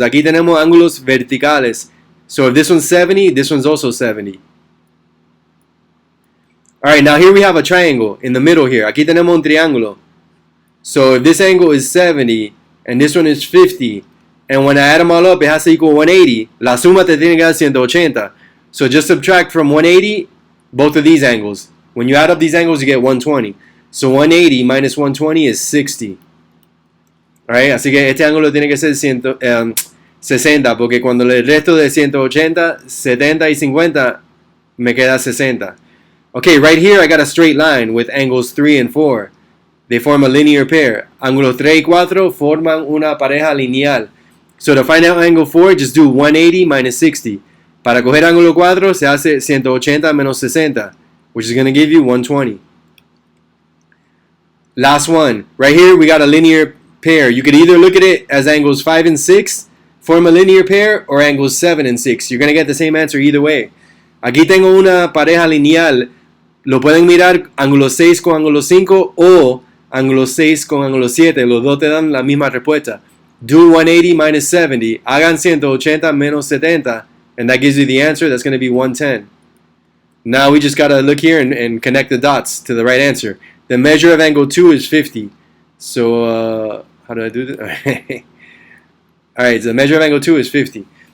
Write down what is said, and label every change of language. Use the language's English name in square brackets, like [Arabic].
[Spanish] Aquí tenemos ángulos verticales. [English] So if this one's 70, this one's also 70. Alright, now here we have a triangle in the middle here. [Spanish] Aquí tenemos un triángulo. [English] So if this angle is 70, and this one is 50, and when I add them all up, it has to equal 180. [Spanish] La suma te tiene que dar 180. [English] So just subtract from 180 both of these angles. When you add up these angles, you get 120. So 180 minus 120 is 60. [Spanish] Alright, así que este ángulo tiene que ser 60, porque cuando le resto de 180, 70 y 50, me queda 60. [English] Okay, right here I got a straight line with angles 3 and 4. They form a linear pair. [Spanish] Ángulos 3 y 4 forman una pareja lineal. [English] So to find out angle 4, just do 180 minus 60. [Spanish] Para coger ángulo 4, se hace 180 menos 60, [English] which is going to give you 120. Last one. Right here, we got a linear pair. You could either look at it as angles 5 and 6, form a linear pair, or angles 7 and 6. You're going to get the same answer either way. [Spanish] Aquí tengo una pareja lineal. Lo pueden mirar ángulo 6 con ángulo 5 o ángulo 6 con ángulo 7. Los dos te dan la misma respuesta. [English] Do 180 minus 70. [Spanish] Hagan 180 menos 70. [English] And that gives you the answer. That's going to be 110. Now we just got to look here and connect the dots to the right answer. The measure of angle 2 is 50. So, how do I do this? Alright, so the measure of angle 2 is 50.